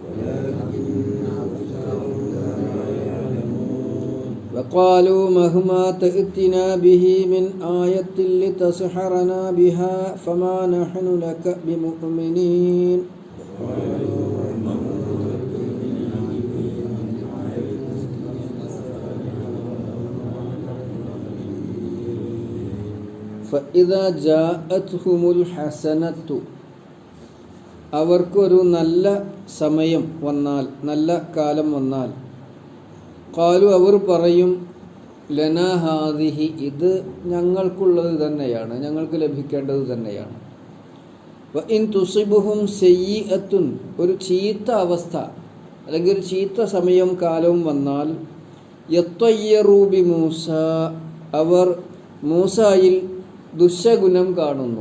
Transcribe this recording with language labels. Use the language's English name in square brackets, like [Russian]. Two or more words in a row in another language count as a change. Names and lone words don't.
[Arabic] وقالوا مهما تأتنا به من آية لتسحرنا بها فما نحن لك بمؤمنين. فإذا جاءتهم الحسنة [Malayalam] അവർക്കൊരു നല്ല സമയം വന്നാൽ, നല്ല കാലം വന്നാൽ, ഖാലു അവർ പറയും, [Arabic] لنا هذه [Malayalam] ഇത് ഞങ്ങൾക്കുള്ളത് തന്നെയാണ്, ഞങ്ങൾക്ക് ലഭിക്കേണ്ടത് തന്നെയാണ്. [Arabic] وإن تصبهم سيئة [Malayalam] ഒരു ചീത്ത അവസ്ഥ അല്ലെങ്കിൽ ഒരു ചീത്ത സമയം കാലവും വന്നാൽ, [Arabic] يطيروا بموسى [Malayalam] അവർ മൂസായിൽ ദുശഗുണം കാണുന്നു.